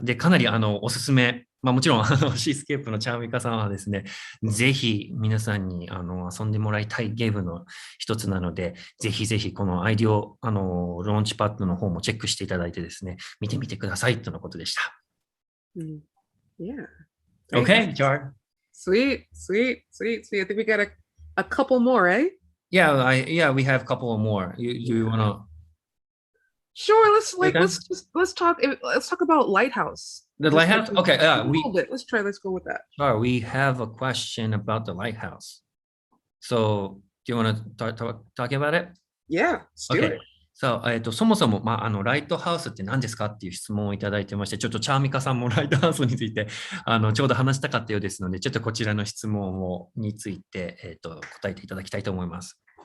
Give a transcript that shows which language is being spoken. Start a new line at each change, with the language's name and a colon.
Japanese: で、かなりおすすめ、もちろんシースケープのチャーミカさんはですね、ぜひ皆さんに遊んでもらいたいゲームの一つなので、ぜひぜひこのIDOローンチパッドの方もチェックしていただいてですね、見てみてくださいとのことでした。
English: Yeah. Okay, Jar. Sweet. I think we got a couple more, eh? Yeah, we have a couple more. You wanna? Sure. Let's talk about Lighthouse. The lighthouse? Okay. Let's go with that. Sure. We have a question about the lighthouse. So, do you want to talk about it? Yeah, let's do it.
Japanese: そもそも、ライトハウスって何ですかっていう質問をいただいてまして、ちょっとチャーミカさんもライトハウスについて、ちょうど話したかったようですので、ちょっとこちらの質問について、答えていただきたいと思います。